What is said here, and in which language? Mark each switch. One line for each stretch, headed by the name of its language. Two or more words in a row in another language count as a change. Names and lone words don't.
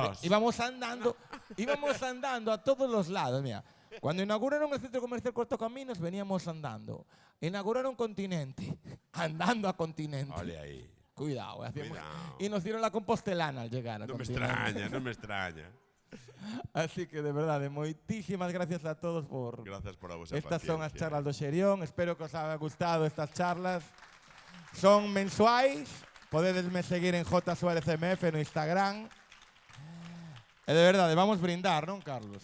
Spanish: pero dos. íbamos andando a todos los lados, mira. Cuando inauguraron el centro comercial Cuatro Caminos, veníamos andando. Inauguraron Continente, andando a Continente. Ole ahí. Cuidado, hacíamos- Cuidado. Y nos dieron la compostelana al llegar a No me Continente. extraña, no me extraña.
Galician: Así que, de verdade, moitísimas gracias a todos por... Gracias por a vosa Estas son as paciencia. charlas do Xerión.
Spanish: Espero que os haya gustado estas charlas.
Galician: Son mensuais. Podedesme seguir en J Suárez MF no Instagram. E de verdade, vamos brindar, non, Carlos?